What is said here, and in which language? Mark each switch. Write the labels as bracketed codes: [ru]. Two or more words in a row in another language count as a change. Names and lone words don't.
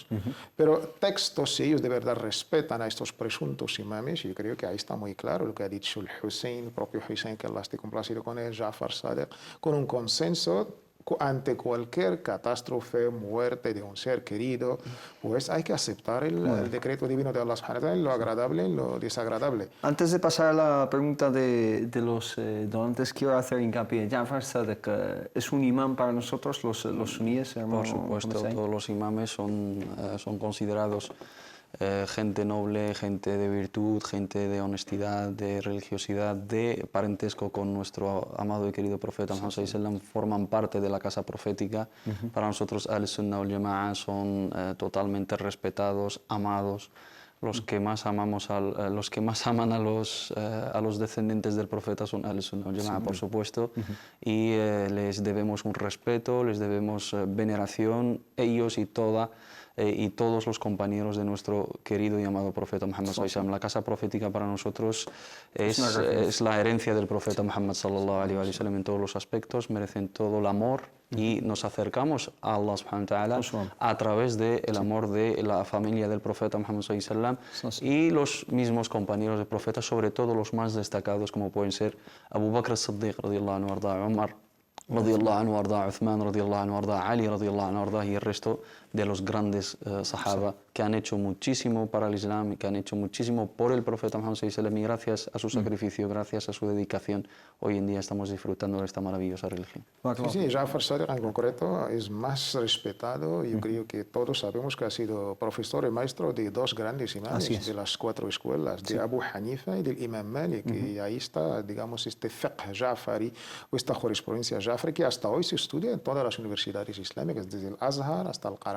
[es] Pero textos, si ellos de verdad respetan a estos presuntos imames, yo creo que ahí está muy claro lo que ha dicho el Hussein, el propio Hussein, que Allah esté complacido con él, Ja'far Sadiq, con un consenso ante cualquier catástrofe, muerte de un ser querido, pues hay que aceptar el decreto divino de Allah [ar] سبحانه وتعالى, [es] lo agradable y lo desagradable. Antes de pasar a la pregunta de los donantes, quiero hacer hincapié. Ja'far Sadiq es un imán para nosotros, los suníes, hermano. Por supuesto, todos los imames son considerados gente noble, gente de virtud, gente de honestidad, de religiosidad, de parentesco con nuestro amado y querido profeta Muhammad [ar] صلى الله عليه وسلم, [es] forman parte de la casa profética. Para nosotros [ar] السنة والجماعة [es] son totalmente respetados, amados. Los que más amamos los que más aman a los descendientes del profeta son [ar] السنة والجماعة, [es] por supuesto, y les debemos un respeto, les debemos veneración, ellos y toda y todos los compañeros de nuestro querido y amado profeta Muhammad [ar] صلى الله عليه وسلم. [es] La casa profética para nosotros es la herencia del profeta Muhammad [ar] صلى الله عليه وسلم [es] en todos los aspectos, merecen todo el amor y nos acercamos a Allah [ar] سبحانه و [es] ta'ala a través del amor de la familia del profeta Muhammad [ar] صلى الله عليه وسلم [es] y los mismos compañeros del profeta, sobre todo los más destacados como pueden ser Abu Bakr as-Siddiq [ar] رضي الله عنه وأرضاه, [es] Umar [ar] رضي الله عنه وأرضاه, [es] Uthman [ar] رضي الله عنه وأرضاه, [es] Ali [ar] رضي الله عنه وأرضاه [es] y el resto de los grandes sahaba que han hecho muchísimo para el Islam y que han hecho muchísimo por el profeta Muhammad [ar] صلى الله عليه وسلم, [es] y gracias a su sacrificio, gracias a su dedicación, hoy en día estamos disfrutando de esta maravillosa religión. Sí, Jafar Sadiq en concreto es más respetado. Yo creo que todos sabemos que ha sido profesor y maestro de dos grandes imanes de las 4 escuelas, de Abu Hanifa y del Imam Malik, y ahí está, digamos, este fiqh Jafari o esta jurisprudencia Jafari que hasta hoy se estudia en todas las universidades islámicas, desde el Azhar hasta el Qarawiyyin.